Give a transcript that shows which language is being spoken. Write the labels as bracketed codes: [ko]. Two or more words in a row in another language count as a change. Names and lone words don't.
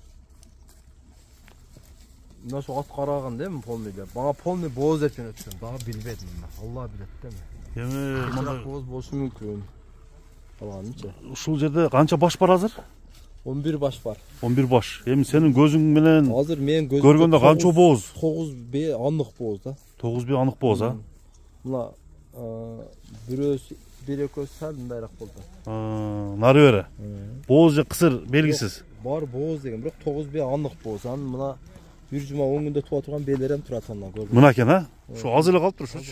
[ky] Мына ошо ат караган да, эми полный деп. Мага полный бооз деп жөнөткөн. Дагы билбедим мен. Алла билет да эми. Эми мындай бооз болушу мүмкүн. Калганычы. Ушул жерде канча баш бар азыр? 11 баш бар. 11 баш. Эми сенин көзүң менен Азыр мен көзүм көргөндө канчо бооз? 9 бе анық бооз да. 9 бе анық бооз, а? Мына бир экөөсү сал мындайраак болду. Нары бери. Бооз же кысыр белгисиз. Бар бооз деген, бирок 9 бе анық бооз. Анын мына бир жума оңунда туа турган бейлерем турат андан көрдүм. Мына экен, а? Ушу аз эле калыптыр ушучу.